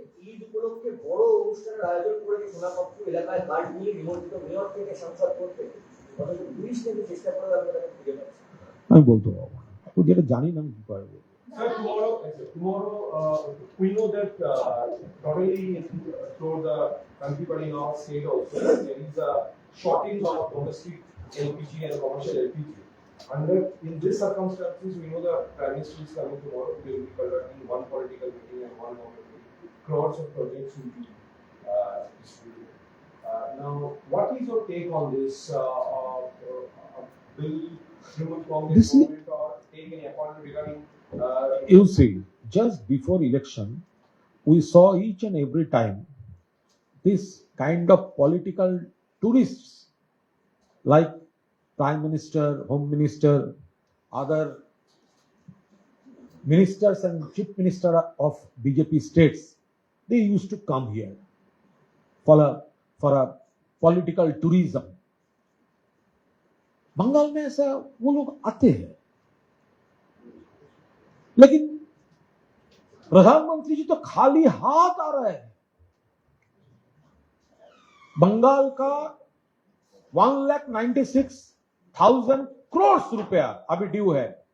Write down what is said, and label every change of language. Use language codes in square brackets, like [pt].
[bn] ঈদ উপলক্ষে বড় অনুষ্ঠানের আয়োজন করেছে সোনাপত্র এলাকায় গার্ড নিয়ে নিমন্ত্রিত মেয়র থেকে সাংসদ করতে, অথচ পুলিশ কিন্তু চেষ্টা করে আপনারা খুঁজে পাচ্ছেন। আমি বলতে পারবো না, তো যেটা জানি না আমি কি করে বলবো। [en] Sir, tomorrow, we know that not only throughout the country but in our state also there is a shortage of domestic LPG and commercial LPG. And in these circumstances, we know the Prime Minister is coming tomorrow. They will be conducting one political meeting and one non-political. Crores of projects will be distributed. Now, what is your take on this bill? Will Congress government or take any appointment regarding? You see, just before election, we saw each and every time this kind of political tourists like Prime Minister, Home Minister, other ministers and Chief Minister of BJP states, they used to come here for a political tourism. [hi] Bengal में ऐसा वो लोग आते हैं, लेकिन प्रधानमंत्री जी तो खाली हाथ आ रहे हैं। बंगाल का 1,96,000 करोड़ रुपया अभी ड्यू है।